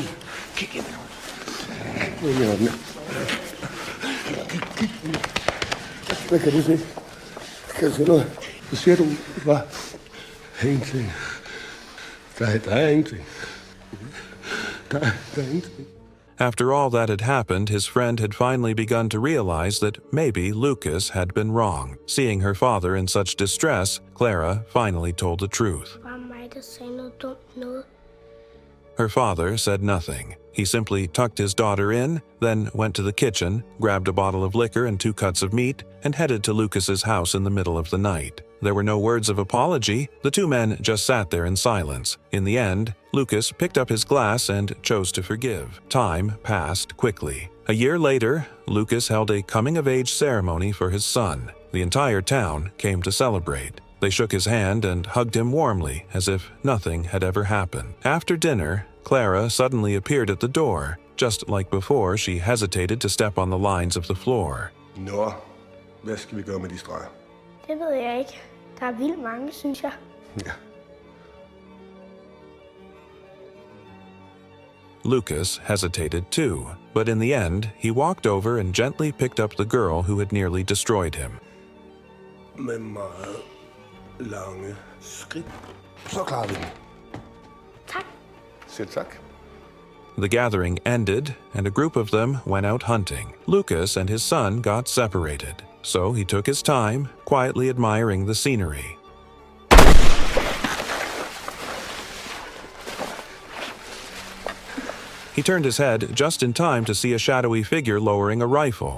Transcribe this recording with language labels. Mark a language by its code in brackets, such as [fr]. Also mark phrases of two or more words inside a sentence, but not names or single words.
[da] Kig ind i mine øjne. Kig. Hvad kan du se? Kan du se noget? Hvad siger du? Hvad? Ingenting. Der er ingenting. Der er ingenting. [en] After all that had happened, his friend had finally begun to realize that maybe Lucas had been wrong. Seeing her father in such distress, Clara finally told the truth. [da] Bare mig, der sagde noget dumt noget. [en] Her father said nothing. He simply tucked his daughter in, then went to the kitchen, grabbed a bottle of liquor and 2 cuts of meat, and headed to Lucas's house in the middle of the night. There were no words of apology. The 2 men just sat there in silence. In the end, Lucas picked up his glass and chose to forgive. Time passed quickly. A year later, Lucas held a coming-of-age ceremony for his son. The entire town came to celebrate. They shook his hand and hugged him warmly, as if nothing had ever happened. After dinner, Clara suddenly appeared at the door. Just like before, she hesitated to step on the lines of the floor. [da] Nå, hvad skal vi gøre med de streger? Det ved jeg ikke. Der er vildt mange, synes jeg. Ja. [en] Lucas hesitated too, but in the end, he walked over and gently picked up the girl who had nearly destroyed him. [da] Med meget lange skridt. Så klarer vi den. Tak. Selv tak. [en] The gathering ended, and a group of them went out hunting. Lucas and his son got separated, so he took his time, quietly admiring the scenery. He turned his head just in time to see a shadowy figure lowering a rifle.